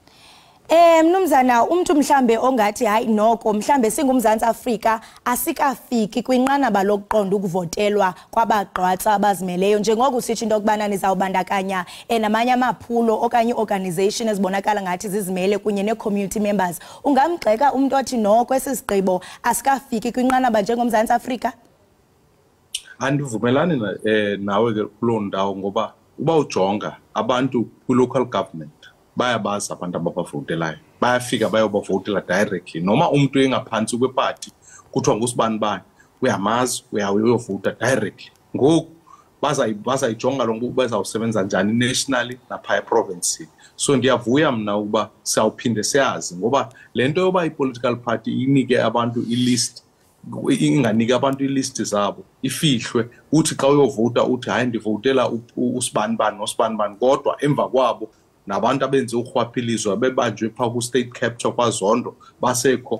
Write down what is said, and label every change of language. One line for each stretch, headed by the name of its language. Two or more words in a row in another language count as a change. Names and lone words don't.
Xhosa: Mnumzana, umuntu mhlambe ongathi hayi noko mhlambe singumzantsi Afrika asikafiki kwinqanaba lokuqonda ukuvotelwa kwabagqwatsa abazimeleyo, njengoko usitsho into yokubana nizawubandakanya namanye amaphulo okanye organization ezibonakala ngathi zizimele kunye ne-
English: community members.
Xhosa: Ungamgxeka umuntu othi noko esi sigqibo asikafiki kwinqanaba njengomzantsi Afrika? Andivumelani nawe kuloo ndawo ngoba uba ujonga abantu kwi-
English: local government
Xhosa: bayabazi abantu ababavotelayo, bayafika bayobavotela directly noma umuntu engaphansi kweparty kuthiwa ngusibani uyamazi uyavota directly. Ngoku bazayijonga lo ngoku bazawusebenza njani nationally napha eprovince. So ndiyavuya mna ukuba siyawuphinde siyazi ngoba le nto yoba i-
English: political party
Xhosa: inike abantu i-list, inganike abantu i-list zabo ifihlwe, uthi xa uyovota uthi hayi ndivotela usibani nosibani, kodwa emva kwabo nabantu abenze urhwaphilizo bebanjwe phaa ku-
English: state capture
Xhosa: kwaZondo basekho.